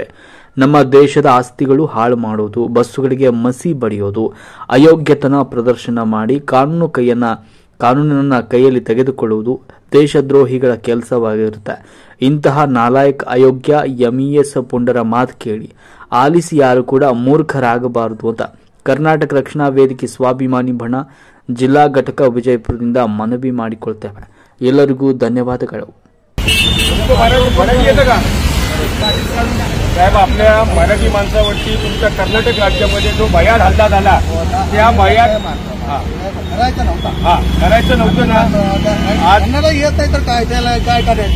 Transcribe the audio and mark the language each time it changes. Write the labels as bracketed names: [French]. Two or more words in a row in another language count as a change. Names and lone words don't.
[Kannada] ನಮ್ಮ ದೇಶದ ಆಸ್ತಿಗಳು ಹಾಳು ಮಾಡುವುದು, ಬಸ್ಸುಗಳಿಗೆ ಮಸಿ ಬಡಿಯೋದು, ಅಯೋಗ್ಯತನ ಪ್ರದರ್ಶನ ಮಾಡಿ ಕಾನೂನನ್ನ ಕೈಯಲ್ಲಿ ತೆಗೆದುಕೊಳ್ಳುವುದು ದೇಶದ್ರೋಹಿಗಳ ಕೆಲಸವಾಗಿರುತ್ತೆ। ಇಂತಹ ನಾಲಾಯಕ್ ಅಯೋಗ್ಯ MES ಪುಂಡರ ಮಾತು ಕೇಳಿ ಆಲಿಸಿ ಯಾರು ಕೂಡ ಮೂರ್ಖರಾಗಬಾರದು ಅಂತ ಕರ್ನಾಟಕ ರಕ್ಷಣಾ ವೇದಿಕೆ ಸ್ವಾಭಿಮಾನಿ ಬಣ ಜಿಲ್ಲಾ ಘಟಕ ವಿಜಯಪುರದಿಂದ ಮನವಿ ಮಾಡಿಕೊಳ್ತೇವೆ। ಎಲ್ಲರಿಗೂ ಧನ್ಯವಾದಗಳು। [Marathi] साहेब, आपल्या मराठी माणसावरती तुमच्या कर्नाटक राज्यामध्ये जो भयाद हल्ला झाला त्या भयाद करायचं नव्हतं ना। आज येत नाही तर काय त्याला काय करायचं?